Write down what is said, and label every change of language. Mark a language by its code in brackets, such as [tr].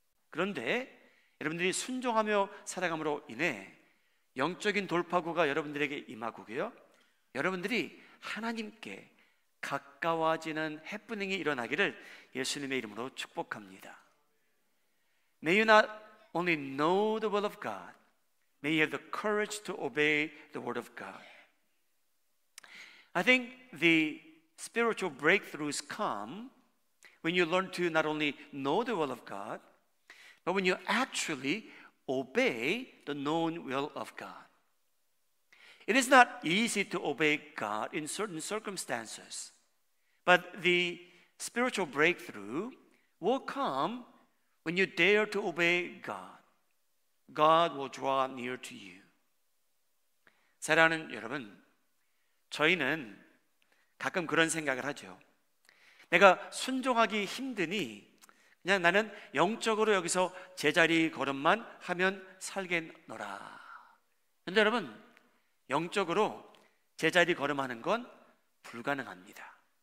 [ko] 그런데 여러분들이 순종하며 살아감으로 인해 영적인 돌파구가 여러분들에게 임하고요, 여러분들이 하나님께 가까워지는 해프닝이 일어나기를 예수님의 이름으로 축복합니다. [en] May you not only know the will of God, may you have the courage to obey the word of God. I think the spiritual breakthroughs come when you learn to not only know the will of God, but when you actually obey the known will of God. It is not easy to obey God in certain circumstances, but the spiritual breakthrough will come when you dare to obey God. God will draw near to you. [ko] 사랑하는 여러분, 저희는 가끔 그런 생각을 하죠. 내가 순종하기 힘드니 그냥 나는 영적으로 여기서 제자리 걸음만 하면 살겠노라. 그런데 여러분, 영적으로 제자리 걸음하는 건 불가능합니다.